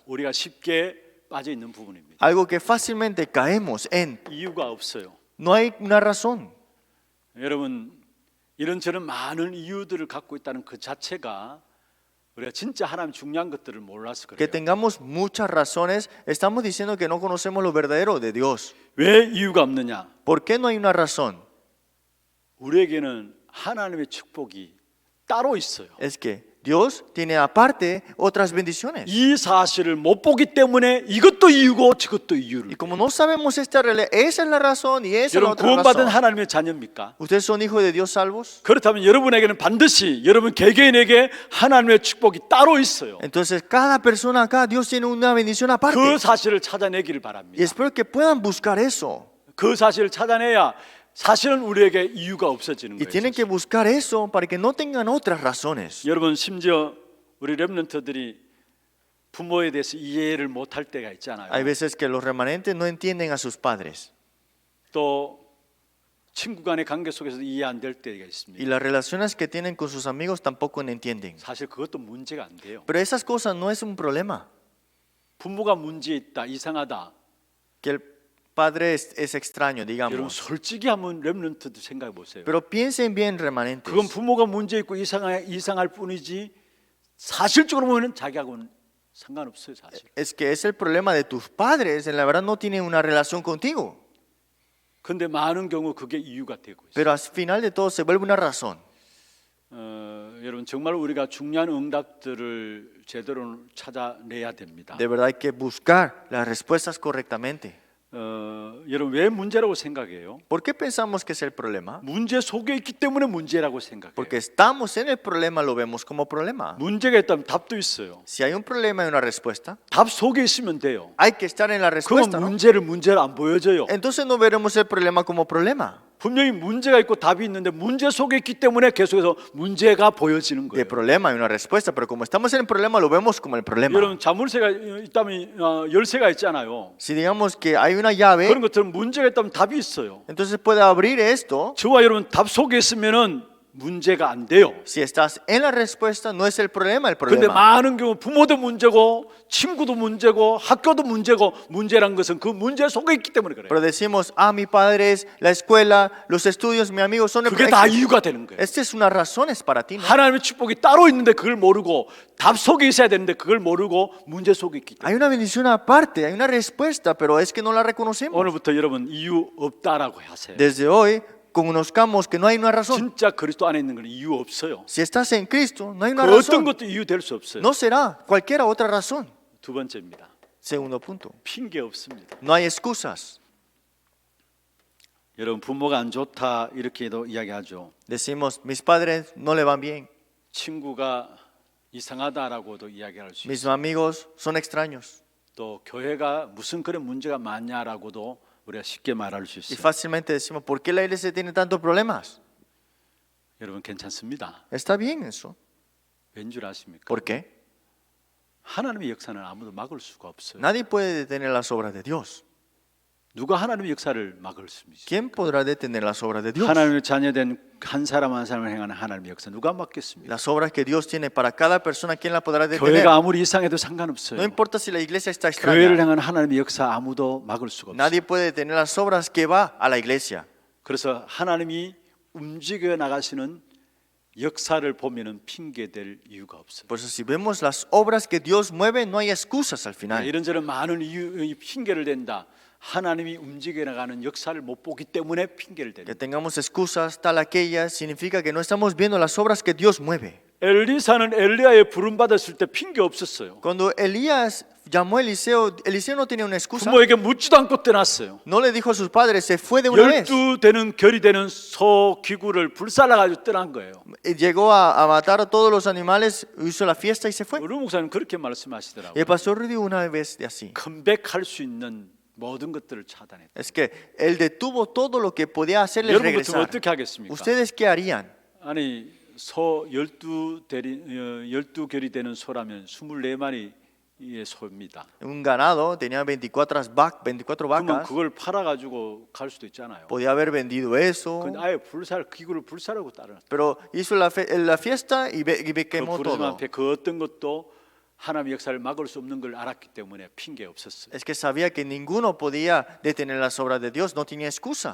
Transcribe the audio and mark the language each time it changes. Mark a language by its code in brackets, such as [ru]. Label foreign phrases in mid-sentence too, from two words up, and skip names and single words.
[ko] 우리가 쉽게 빠져 있는 부분입니다. [es] algo que fácilmente caemos en. [ko] 이유가 없어요. [es] No hay una razón. [ko] 여러분 이런저런 많은 이유들을 갖고 있다는 그 자체가 우리가 진짜 하나님 중요한 것들을 몰라서 [es] Que [ko] 그래요. [es] tengamos muchas razones, estamos diciendo que no conocemos lo verdadero de Dios. [ko] 왜 이유가 없느냐? [es] ¿Por qué no hay una razón? [ko] 우리에게는 하나님의 축복이 따로 있어요. [es] Es que Dios tiene aparte otras bendiciones. [ko] 이 사실을 못 보기 때문에 이것도 이유고 저것도 이유를. [es] Y como no sabemos esta realidad, esa es la razón y esa es la [ko] 여러분 [es] otra [ko] 구원받은 [es] razón. [ko] 하나님의 자녀입니까? [es] ¿Ustedes son hijos de Dios salvos? [ko] 그렇다면 여러분에게는 반드시 여러분 개개인에게 하나님의 축복이 따로 있어요. [es] Entonces cada persona acá, Dios tiene una bendición aparte. [ko] 그 사실을 찾아내기를 [es] Y [ko] 바랍니다. [es] espero que puedan buscar eso. [ko] 그 사실을 찾아내야 사실은 우리에게 이유가 없어지는 [es] Y tienen que [ko] 거예요. [es] buscar eso para que no tengan otras razones. [ko] 여러분 심지어 우리 렘넌트들이 부모에 대해서 이해를 못할 때가 있잖아요. [es] Hay veces que los remanentes no entienden a sus padres. [ko] 또 친구 간의 관계 속에서 이해 안 될 때가 [es] Y [ko] 있습니다. [es] las relaciones que tienen con sus amigos tampoco entienden. [ko] 사실 그것도 문제가 안 돼요. [es] Pero esas cosas no es un problema. [ko] 부모가 문제 있다, 이상하다. [es] Que el padre es extraño, [ko] 여러분 [es] digamos. [ko] 솔직히 한번 렘넌트도 생각해 보세요. [es] Pero piensen bien, remanentes. [ko] 그건 부모가 문제 있고 이상할 뿐이지 사실적으로 보면 자기하고는 상관없어요, 사실. [es] Es que es el problema de tus padres. En la verdad no tienen una relación contigo. [ko] 근데 많은 경우 그게 이유가 되고 있어요. [es] Pero al final de todo se vuelve una razón. [ko] 여러분 정말 우리가 중요한 응답들을 제대로 찾아내야 됩니다. [es] De verdad hay que buscar las respuestas correctamente. [ko] 여러분 왜 문제라고 생각해요? [es] ¿Por qué pensamos que es el problema? [ko] 문제 속에 있기 때문에 문제라고 생각해요. [es] Porque estamos en el problema, lo vemos como problema. [ko] 문제가 있다면 답도 있어요. [es] Si hay un problema y una respuesta, [ko] 답 속에 있으면 돼요. [es] hay que estar en la [ko] 그건 [es] respuesta, ¿no? [ko] 문제를 안 보여줘요. [es] Entonces no veremos el problema como problema. [ko] 분명히 문제가 있고 답이 있는데 문제 속에 있기 때문에 계속해서 문제가 보여지는 [es] De [ko] 거예요. [es] problema hay una respuesta, pero como estamos en el problema, lo vemos como el problema. [ko] 여러분 자물쇠가 있다면 열쇠가 있잖아요. [es] Si digamos que hay una llave, [ko] 그런 것처럼 문제가 있다면 답이 있어요. [es] entonces puede abrir esto. [ko] 저와 여러분 답 속에 있으면은 문제가 안 돼요. [es] Si estás en la respuesta, no es el [ko] 근데 [es] problema. [ko] 많은 경우 부모도 문제고 친구도 문제고 학교도 문제고 문제란 것은 그 문제 속에 있기 때문에 그래요. [es] Pero decimos, mi padre es la escuela, los estudios, mis amigos son el [ko] 그게 다 이유가 되는 거예요. [es] Esta es una razón, es para ti, ¿no? [ko] 하나님의 축복이 따로 있는데 그걸 모르고 답 속에 있어야 되는데 그걸 모르고 문제 속에 있기 때문에 [es] Hay una bendición aparte, hay una respuesta, pero es que no la reconocemos. [ko] 오늘부터 여러분 이유 없다라고 하세요. [es] Desde hoy, conozcamos que no hay una razón. [ko] 진짜 그리스도 안에 있는 건 이유 없어요. [es] Si estás en Cristo, no hay una [ko] 그 어떤 [es] razón. [ko] 것도 이유 될 수 없어요. [es] No será cualquier otra razón. [ko] 두 번째입니다. [es] Segundo punto, [ko] 핑계 없습니다. [es] no hay excusas. [ko] 여러분 부모가 안 좋다 이렇게도 이야기하죠. [es] Decimos, mis padres no le van bien, [ko] 친구가 이상하다라고도 이야기할 수 [es] mis [ko] 있어요. [es] amigos son extraños. [ko] 또 교회가 무슨 그런 문제가 많냐라고도 우리가 쉽게 말할 수 [es] Y [ko] 있어요. [es] fácilmente decimos, ¿por qué la iglesia tiene tantos problemas? [ko] 여러분 괜찮습니다. [es] Está bien eso. [ko] 왠 줄 아십니까? [es] ¿Por qué? [ko] 하나님의 역사는 아무도 막을 수가 없어요. [es] Nadie puede detener las obras de Dios. [ko] 누가 하나님의 역사를 막을 수 있어요? [es] ¿Quién podrá detener las obras de Dios? [ko] 하나님의 자녀된 한 사람 한 사람을 행하는 하나님의 역사 누가 막겠습니까? [es] Las obras que Dios tiene para cada persona, ¿quién la podrá detener? [ko] 교회가 아무리 이상해도 [es] No [ko] 상관없어요. [es] importa si la iglesia está [ko] 교회를 [es] extraña. [ko] 향한 하나님의 역사 아무도 막을 수가 없어요. [es] Nadie puede detener las obras que va a la iglesia. [ko] 그래서 하나님이 움직여 나가시는 역사를 보면은 핑계될 이유가 없어요. [es] Por eso si vemos las obras que Dios mueve, no hay excusas al final. [ko] 이런저런 많은 이유 핑계를 댄다. 하나님이 움직여 나가는 역사를 못 보기 때문에 핑계를 [es] Que [ko] 댄다. [es] tengamos excusas tal aquella significa que no estamos viendo las obras que Dios mueve. [ko] 엘리사는 엘리야의 부름 받았을 때 핑계 없었어요. [es] Cuando Elías llamó a Eliseo, Eliseo no tenía una excusa. [ko] 부모에게 묻지도 않고 떠났어요. [es] No le dijo a sus padres, se fue de una vez. [ko] 12대는 결이 되는 소 기구를 불살라가지고 떠난 거예요. [es] Llegó a matar a todos los animales, hizo la fiesta y se fue. [ko] 우리 목사님 그렇게 [es] Y [ko] 말씀하시더라고요. [es] el pastor dijo una vez de así. [ko] 컴백할 수 있는 모든 것들을 차단했다. [es] Es que él detuvo todo lo que podía hacerles [ko] 여러분 같으면 [es] regresar. [ko] 어떻게 하겠습니까? [es] ¿Ustedes qué harían? [ko] 아니 소 12결이 되는 소라면 24마리의 소입니다. [es] Un ganado tenía 24 [ko] 그러면 [es] vacas. [ko] 그걸 팔아가지고 갈 수도 있잖아요. [es] Podía haber vendido eso. [ko] 근데 아예 기구를 불사르고 따라. [es] Pero hizo la fiesta y [ko] 그 [es] quemó [ko] 부르심 [es] todo. [ko] 앞에 그 어떤 것도 하나님의 역사를 막을 수 없는 걸 알았기 때문에 핑계 없었어요. [es] Es que sabía que ninguno podía detener las obras de Dios, no tenía excusa.